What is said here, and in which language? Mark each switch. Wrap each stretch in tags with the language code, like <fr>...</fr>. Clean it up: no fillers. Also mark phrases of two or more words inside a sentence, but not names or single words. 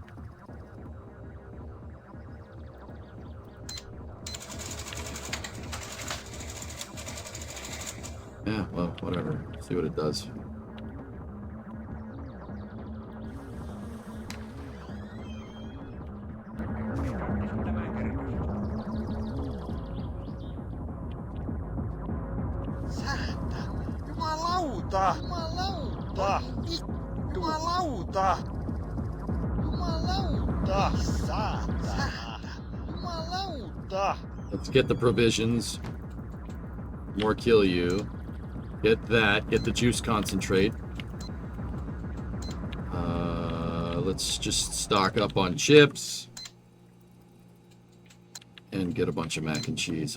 <en>Yeah, well, whatever. See what it does.</en> <fi>Jumalauta! Jumalauta! Jumalauta! Jumalauta! Saatana! Jumalauta!</fi> <en>Let's get the provisions. More kill you. Get that. Get the juice concentrate. Let's just stock up on chips. And get a bunch of mac and cheese.</en>